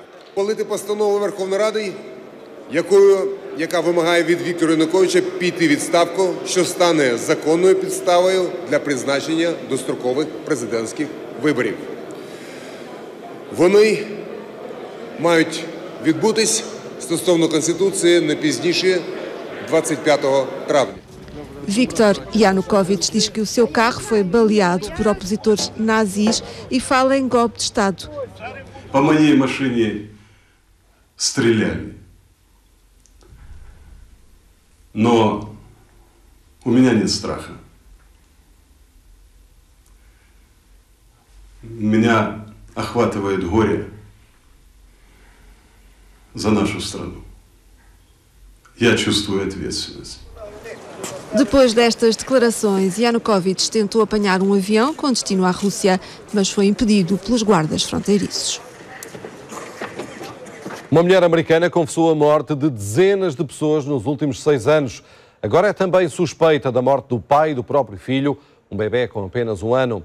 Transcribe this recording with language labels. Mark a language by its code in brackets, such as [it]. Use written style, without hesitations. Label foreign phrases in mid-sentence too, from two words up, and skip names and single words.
[uk] Ухвалити постанову Верховної Ради, яка вимагає від Віктора Януковича піти у відставку, що стане законною підставою для призначення дострокових президентських виборів. Вони мають відбутись стосовно Конституції не пізніше 25 травня. [pt] Viktor Yanukovych diz que o seu carro foi baleado por opositores nazis e fala em golpe de Estado. [ru] По моей машине стреляли. Но у меня нет страха. Меня охватывает горе за нашу страну. Я чувствую ответственность. [pt] Depois destas declarações, Yanukovych tentou apanhar um avião com destino à Rússia, mas foi impedido pelos guardas fronteiriços. Uma mulher americana confessou a morte de dezenas de pessoas nos últimos 6 anos. Agora é também suspeita da morte do pai e do próprio filho, um bebê com apenas 1 ano.